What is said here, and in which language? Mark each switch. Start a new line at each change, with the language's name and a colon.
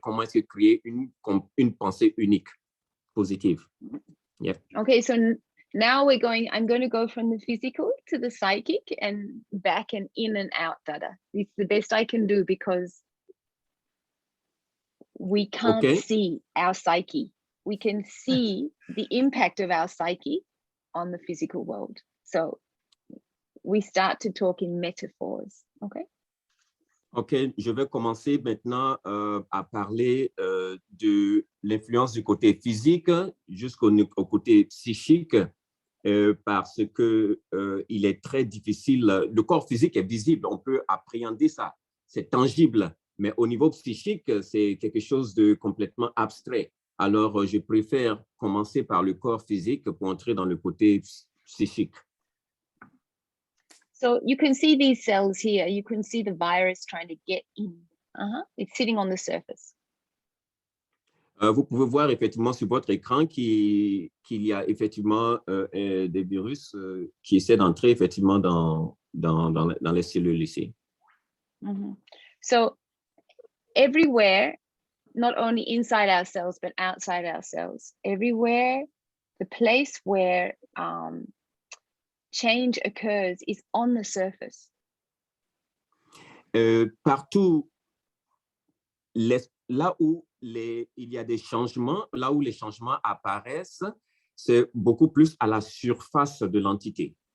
French: Comment est-ce que créer une pensée unique, positive?
English: Yeah. Okay, so now I'm going to go from the physical to the psychic and back and in and out, Dada. It's the best I can do because we can't see our psyche. we can see the impact of our psyche on the physical world. So we start to talk in metaphors, okay?
French: OK, je vais commencer maintenant à parler de l'influence du côté physique jusqu'au côté psychique parce que il est très difficile. Le corps physique est visible, on peut appréhender ça, c'est tangible, mais au niveau psychique, c'est quelque chose de complètement abstrait. Alors, je préfère commencer par le corps physique pour entrer dans le côté psychique.
English: So you can see these cells here. You can see the virus trying to get in. It's sitting on the surface.
French: Vous pouvez voir effectivement sur votre écran qu'il y a effectivement des virus qui essaient d'entrer effectivement dans les cellules ici.
English: So everywhere, not only inside our cells, but outside our cells, everywhere, the place where change occurs is on the surface.
French: Partout, là où il y a des changements, là où les changements apparaissent, c'est beaucoup plus à la surface de l'entité.